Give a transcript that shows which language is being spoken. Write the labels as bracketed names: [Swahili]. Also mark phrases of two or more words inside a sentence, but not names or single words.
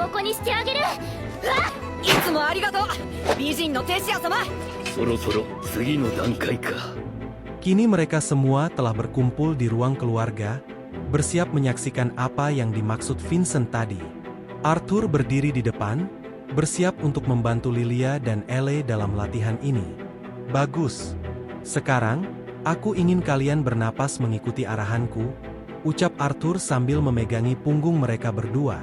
[Japanese] 見してあげる。うわっ、いつもありがとう、美人のテシア様。そろそろ次の段階か。 [Indonesian] Kini mereka semua telah berkumpul di ruang keluarga, bersiap menyaksikan apa yang dimaksud Vincent tadi. Arthur berdiri di depan, bersiap untuk membantu Lilia dan Elle dalam latihan ini. Bagus. Sekarang, aku ingin kalian bernapas mengikuti arahanku, ucap Arthur sambil memegangi punggung mereka berdua.